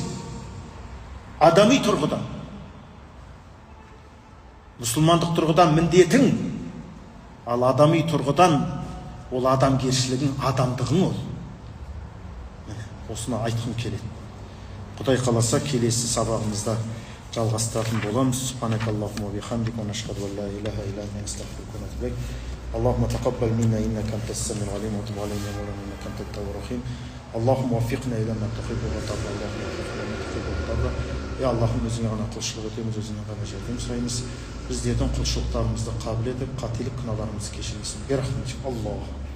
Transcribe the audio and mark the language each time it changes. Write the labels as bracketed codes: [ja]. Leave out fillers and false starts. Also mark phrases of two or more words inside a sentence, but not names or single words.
[kk] Адами тұрғыдан, мұсылмандық тұрғыдан міндетің, ал адами тұрғыдан ол адамгершілігің, адамдығың ол. Осыны айтқым келеді. Құдай қаласа келесі сабағымызда жалғастыратын боламыз. [ar] سبحانك اللهم وبحمدك ونشهد أن لا إله إلا أنت نستغفرك ونتوب إليك. اللهم تقبل منا إنك أنت السميع العليم وتب علينا يا مولانا إنك أنت التواب الرحيم. اللهم وفقنا إلى ما تحب وترضى. اللهم وفقنا إلى ما تحب وترضى. [kk] Ya Allah'ım özüne ғана құлшылық етеміз, өзіне ғана жәрдем сұраймыз. Біздердің құлшылықтарымызды қабыл етіп, қателік күнәларымызды кешірмесін. [ar] برحمتك الله.